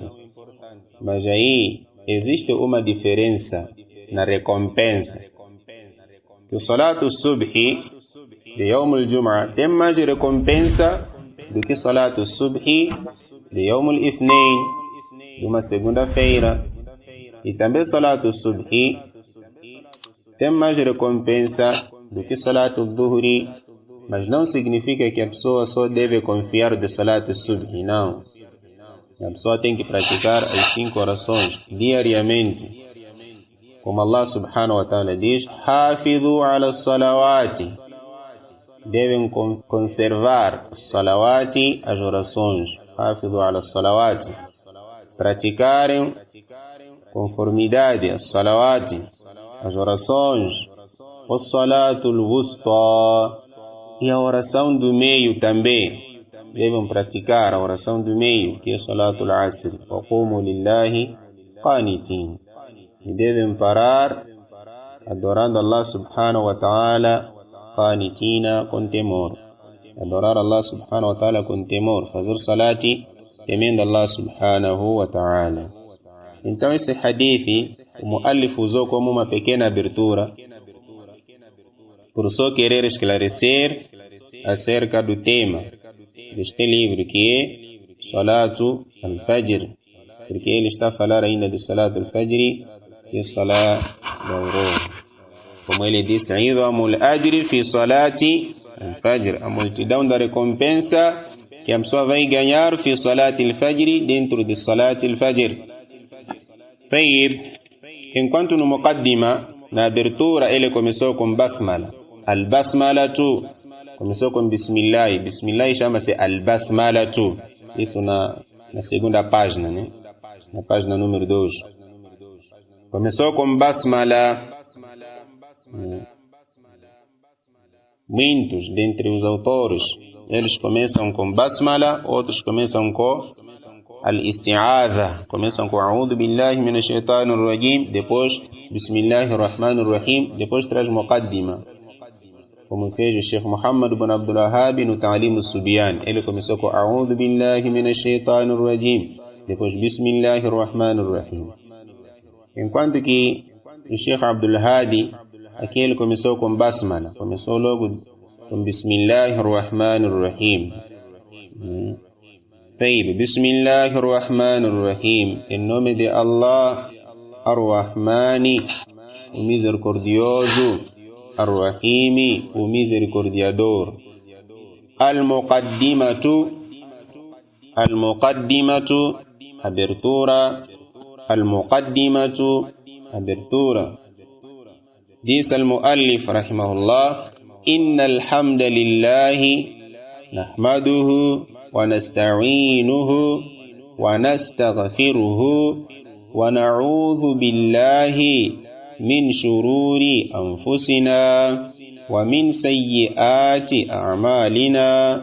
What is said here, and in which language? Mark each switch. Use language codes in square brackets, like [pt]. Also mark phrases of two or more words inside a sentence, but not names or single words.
[pt] Mas aí existe uma diferença na recompensa. O [ar] صلاة الصبح [pt] de [ar] يوم الجمعة [pt] tem mais recompensa do que [ar] صلاة الصبح [pt] de [ar] يوم الإثنين, [pt] de uma segunda-feira. E também [ar] صلاة الصبح [pt] tem mais recompensa do que [ar] صلاة الظهر, [pt] mas não significa que a pessoa só deve confiar de [ar] صلاة الصبح, [pt] não. A pessoa tem que praticar as 5 orações diariamente. Como Allah [ar] سبحانه وتعالى [pt] diz, [ar] حافظوا على الصلوات, [pt] devem conservar os salawati, as orações. [ar] حافظوا على الصلوات, [pt] praticarem conformidade, as salawati, as orações, o [ar] الصلاة الوسطى, [pt] e a oração do meio também. devem praticar a oração do meio, que é [ar] صلاة العصر, وقوموا لله قانتين. [pt] E devem parar adorando Allah [ar] سبحانه وتعالى قانتين, [pt] com temor. Adorar Allah [ar] سبحانه وتعالى [pt] com temor, fazer salati temendo Allah [ar] سبحانه وتعالى. [pt] Então esse hadith, o muallif usou como uma pequena abertura, por só querer esclarecer acerca do tema deste livro, que é [ar] صلاة الفجر, [pt] porque ele está a falar ainda de [ar] صلاة الفجر [pt] e Salat da aurora. Como ele disse, [ar] "إعظام الأجر في صلاة الفجر", [pt] a multidão da recompensa que a pessoa vai ganhar [ar] في صلاة الفجر, [pt] dentro de [ar] صلاة الفجر. [pt] Enquanto no Muqaddima, na abertura, ele começou com Basmala. Al-Basmalatu começou com Bismillah. Bismillah chama-se Al-Basmalatu. Isso na segunda página, né? Na página número 2. Começou com Basmala. Muitos dentre os autores, eles começam com Basmala, outros começam com Al-Isti'adha, começam com [ar] أعوذ بالله من الشيطان الرجيم, [pt] depois [ar] بسم الله الرحمن الرحيم, [pt] depois traz Muqaddima, como fez o Sheikh Muhammad ibn Abdul Wahhab no Ta'lim al-Subyan. Ele começou com [ar] أعوذ بالله من الشيطان الرجيم, [pt] depois [ar] بسم الله الرحمن الرحيم. [pt] Enquanto que o Sheikh Abdul Hadi, aqui ele começou com Basmala, começou logo com [ar] بسم الله الرحمن الرحيم. بسم الله الرحمن الرحيم, [pt] em nome de Allah, [ar] الرحمن, [pt] o misericordioso, Ar-Rahimi, o misericordiador. Al-Muqaddimatu, abertura. [ar] Al-Muqaddimatu, [pt] abertura. [ar] Diz المؤلف رحمه الله إن الحمد لله نحمده ونستعينه ونستغفره ونعوذ بالله من شرور أنفسنا ومن سيئات أعمالنا.